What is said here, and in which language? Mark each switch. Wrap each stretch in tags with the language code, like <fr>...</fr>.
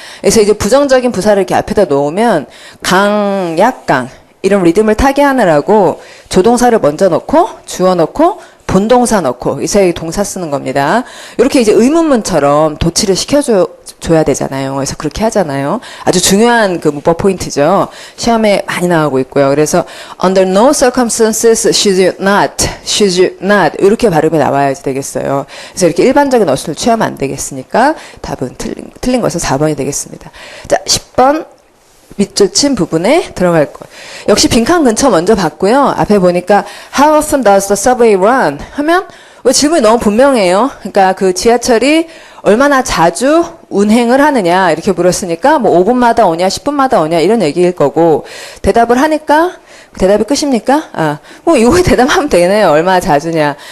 <ko>그래서 이제 부정적인 부사를 이렇게 앞에다 놓으면 강, 약강 이런 리듬을 타게 하느라고 조동사를 먼저 넣고 주어 넣고 본동사 넣고 이 사이에 동사 쓰는 겁니다. 이렇게 이제 의문문처럼 도치를 시켜줘야 되잖아요. 그래서 그렇게 하잖아요. 아주 중요한 그 문법 포인트죠. 시험에 많이 나오고 있고요. 그래서</ko> <en>under no circumstances should you not</en> <ko>이렇게 발음이 나와야 되겠어요. 그래서 이렇게 일반적인 어순을 취하면 안 되겠으니까 답은 틀린 것은 4번이 되겠습니다. 자, 10번. 밑줄 친 부분에 들어갈 거예요. 역시 빈칸 근처 먼저 봤고요.</ko> <en>앞에 보니까 How often does the subway run?</en> <ko>하면 왜 질문이 너무 분명해요. 그러니까 그 지하철이 얼마나 자주 운행을 하느냐 이렇게 물었으니까 뭐 5분마다 오냐 10분마다 오냐 이런 얘기일 거고 대답을 하니까 대답이 끝입니까? 뭐 이거에 대답하면 되네요. 얼마나 자주냐.</ko>